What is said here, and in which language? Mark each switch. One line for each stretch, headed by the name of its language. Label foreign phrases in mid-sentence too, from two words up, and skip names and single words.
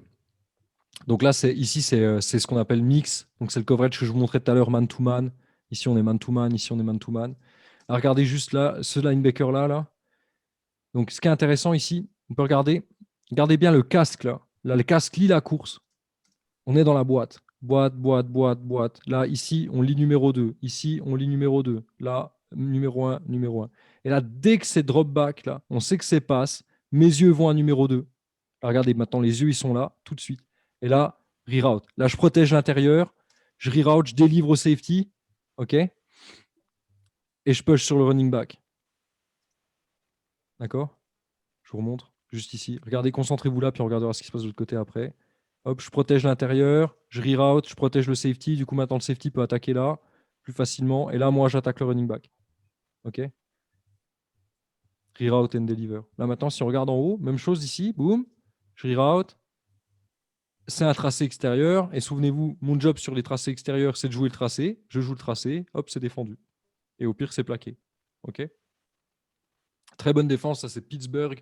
French: Donc là, ici, c'est ce qu'on appelle mix. Donc c'est le coverage que je vous montrais tout à l'heure, man-to-man. Ici, on est man-to-man. Ici, on est man-to-man. Alors, regardez juste là, ce linebacker-là. Là. Donc, ce qui est intéressant ici, on peut regarder. Regardez bien le casque là. Là, le casque lit la course. On est dans la boîte. Boîte, boîte, boîte, boîte. Là, ici, on lit numéro 2. Ici, on lit numéro 2. Là, numéro 1, numéro 1. Et là, dès que c'est
English: drop back,
French: là, on sait que c'est passe. Mes yeux vont à numéro 2. Alors, regardez, maintenant, les yeux, ils sont là, tout de suite. Et là, reroute. Là, je protège l'intérieur. Je reroute, je délivre au safety. OK? Et je push sur le
English: running back.
French: D'accord? Je vous remontre juste ici. Regardez, concentrez-vous là, puis on regardera ce qui se passe de l'autre côté après. Hop, je protège l'intérieur, je reroute, je protège le safety. Du coup, maintenant, le safety peut attaquer là plus facilement. Et là, moi, j'attaque le
English: running back.
French: OK?
English: Reroute and deliver.
French: Là, maintenant, si on regarde en haut, même chose ici. Boum. Je reroute. C'est un tracé extérieur. Et souvenez-vous, mon job sur les tracés extérieurs, c'est de jouer le tracé. Je joue le tracé. Hop, c'est défendu. Et au pire, c'est plaqué. OK? Très bonne défense. Ça, c'est Pittsburgh.